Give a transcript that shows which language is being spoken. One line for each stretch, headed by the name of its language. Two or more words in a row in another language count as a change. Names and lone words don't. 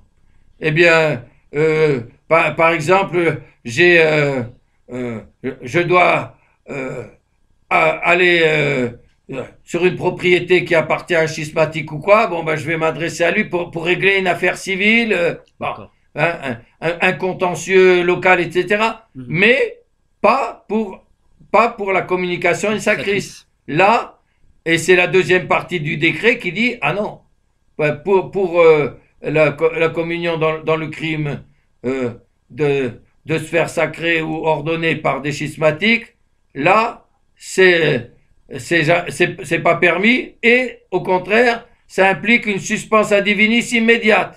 French: Eh bien, par exemple, je dois aller sur une propriété qui appartient à un schismatique ou quoi. Bon, ben, je vais m'adresser à lui pour régler une affaire civile, bon, D'accord. hein, un contentieux local, etc. Mhm. Mais pas pour la communication
Latin: in sacris.
French: Sacris. Là, et c'est la deuxième partie du décret qui dit, ah non, pour la communion dans le crime de sphère sacrée ou ordonnée par des schismatiques, là, c'est pas permis et au contraire, ça implique une suspense
Latin: ad divinis
French: immédiate.